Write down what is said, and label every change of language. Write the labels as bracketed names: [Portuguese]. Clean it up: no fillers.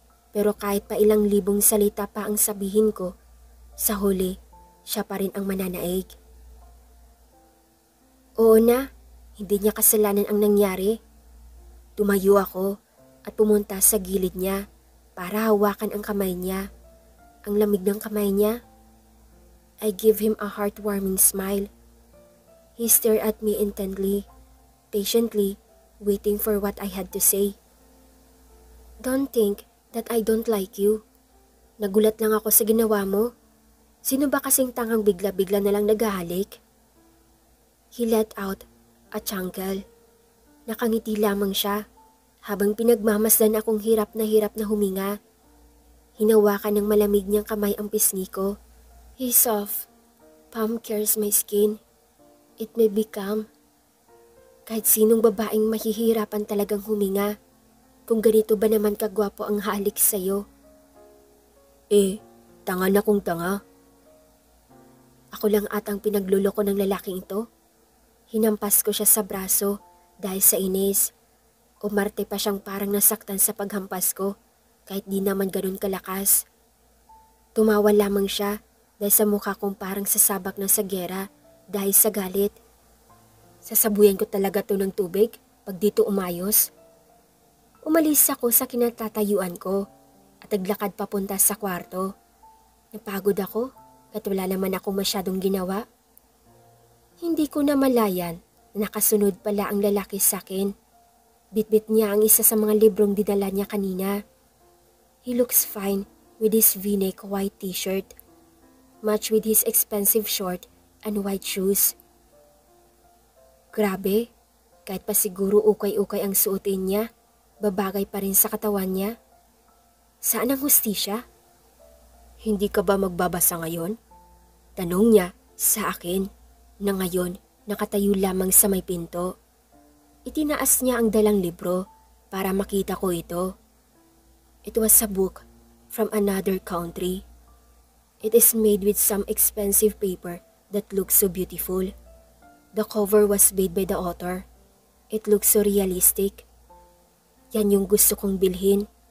[Filipino] Pero kahit pa ilang libong salita pa ang sabihin ko, sa huli, siya pa rin ang mananaig. Oo na, hindi niya kasalanan ang nangyari. Tumayo ako at pumunta sa gilid niya para hawakan ang kamay niya. Ang lamig ng kamay niya. [English] I give him a heartwarming smile. He stared at me intently, patiently, waiting for what I had to say. Don't think that I don't like you. [Filipino] Nagulat lang ako sa ginawa mo. Sino ba kasing tangang bigla-bigla na lang naghahalik? [English] He let out a chuckle. [Filipino] Nakangiti lamang siya habang pinagmamasdan akong hirap na huminga. Hinawakan ng malamig niyang kamay ang pisngi ko. [English] His soft palm caress my skin. It may be calm. [Filipino] Kahit sinong babaeng mahihirapan talagang huminga. Kung ganito ba naman kagwapo ang halik sa'yo? Tanga na kung tanga. Ako lang atang pinagluloko ng lalaking ito. Hinampas ko siya sa braso dahil sa inis. Umarte pa siyang parang nasaktan sa paghampas ko kahit di naman ganun kalakas. Tumawa lamang siya dahil sa mukha kong parang sasabak na sa gera dahil sa galit. Sasabuyan ko talaga to ng tubig pag dito umayos. Umalis ako sa kinatatayuan ko at naglakad papunta sa kwarto. Napagod ako at wala naman akong masyadong ginawa. Hindi ko na malayan na nakasunod pala ang lalaki sa akin. Bitbit niya ang isa sa mga librong dinala niya kanina. [English] He looks fine with his V-neck white t-shirt, matched with his expensive short and white shoes. [Filipino] Grabe, kahit pa siguro ukay-ukay ang suotin niya, babagay pa rin sa katawan niya. Saan ang hustisya? Hindi ka ba magbabasa ngayon? Tanong niya sa akin na ngayon nakatayo lamang sa may pinto. Itinaas niya ang dalang libro para makita ko ito. [English] It was a book from another country. It is made with some expensive paper that looks so beautiful. The cover was made by the author. It looks so realistic. [Filipino] Yan yung gusto kong bilhin.